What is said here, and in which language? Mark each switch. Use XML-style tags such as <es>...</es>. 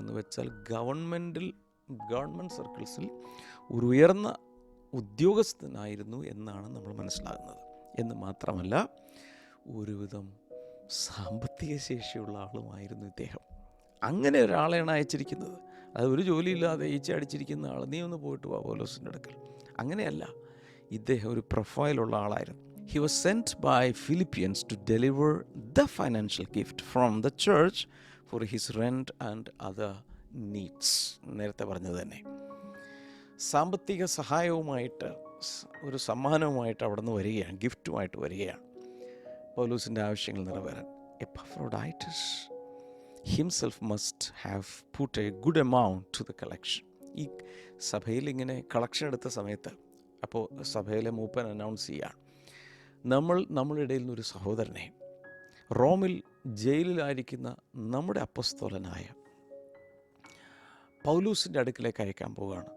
<ml>എന്ന് വെച്ചാൽ ഗവൺമെൻറ് സർക്കിൾസിൽ ഒരു ഉയർന്ന ഉദ്യോഗസ്ഥനായിരുന്നു എന്നാണ് നമ്മൾ മനസ്സിലാകുന്നത്. എന്ന് മാത്രമല്ല, ഒരുവിധം സാമ്പത്തിക ശേഷിയുള്ള ആളുമായിരുന്നു ഇദ്ദേഹം. അങ്ങനെ ഒരാളെയാണ് അയച്ചിരിക്കുന്നത്. അത് ഒരു ജോലിയില്ലാതെ ഈച്ച അടിച്ചിരിക്കുന്ന ആൾ, നീ ഒന്ന് പോയിട്ട് വാ പൗലോസിൻ്റെ അടുക്കൽ. അങ്ങനെയല്ല, ഇദ്ദേഹം ഒരു പ്രൊഫൈലുള്ള ആളായിരുന്നു.</ml> <en>He was sent by Philippians to deliver the financial gift from the church for his rent and other needs.</en> <ml>നേരത്തെ പറഞ്ഞത് തന്നെ, സാമ്പത്തിക സഹായവുമായിട്ട് ഒരു സമ്മാനവുമായിട്ട് അവിടെ നിന്ന് വരികയാണ്, ഗിഫ്റ്റുമായിട്ട് വരികയാണ് പൗലോസിൻ്റെ ആവശ്യങ്ങൾ നിറവേറാൻ.</ml> <en>Epaphroditus himself must have put a good amount to the collection.</en> <ml>ഈ സഭയിൽ ഇങ്ങനെ കളക്ഷൻ എടുത്ത സമയത്ത്, അപ്പോൾ സഭയിലെ മൂപ്പൻ അനൗൺസ് ചെയ്യുകയാണ്, നമ്മുടെ ഇടയിൽ നിന്നൊരു സഹോദരനെ റോമിൽ ജയിലിലായിരിക്കുന്ന നമ്മുടെ അപ്പസ്തോലനായ പൗലൂസിൻ്റെ അടുക്കിലേക്ക് അയക്കാൻ പോവുകയാണ്.</ml>